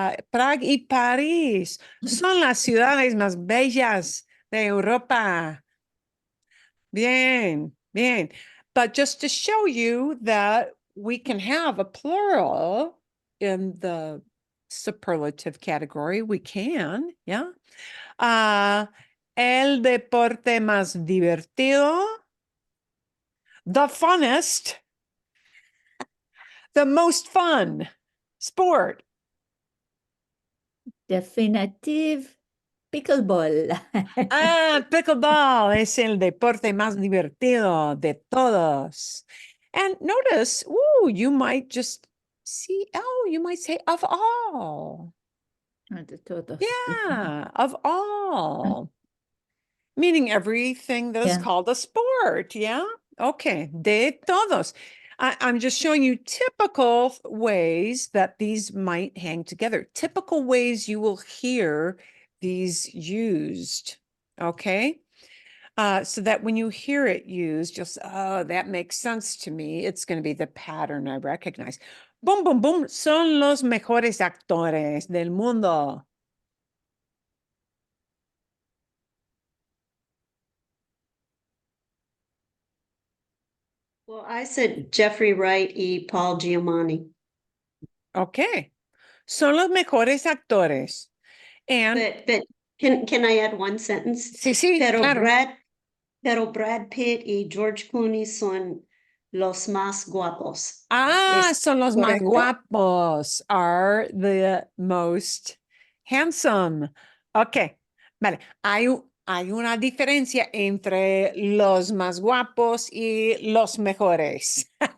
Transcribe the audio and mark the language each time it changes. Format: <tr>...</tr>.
<es>Prague y París son las ciudades más bellas de Europa. Bien, bien.</es> <en>But just to show you that we can have a plural in the superlative category, we can, yeah.</en> <es>El deporte más divertido.</es> <en>The funnest, the most fun sport. Definitive pickleball.</en> <es>Pickleball es el deporte más divertido de todos.</es> <en>And notice, you might just see, you might say of all.</en> <es>De todos.</es> <en>Yeah, of all. Meaning everything that is Yeah. called a sport. Yeah. Okay.</en> <es>De todos.</es> <en>I'm just showing you typical ways that these might hang together. Typical ways you will hear these used. Okay. So that when you hear it used, you'll say, oh, that makes sense to me. It's going to be the pattern I recognize. Boom, boom, boom.</en> <es>Son los mejores actores del mundo.</es> <en>Well, I said Jeffrey Wright y Paul Giamatti. Okay.</en> <es>Son los mejores actores.</es> <en>And But can I add one sentence?</en> <es>sí, Pero claro. Brad Pitt y George Clooney son los más guapos. Son los más correcto?</es> <en>guapos, are the most handsome.</en> <es>Okay, vale. Hay una diferencia entre los más guapos y los mejores.</es>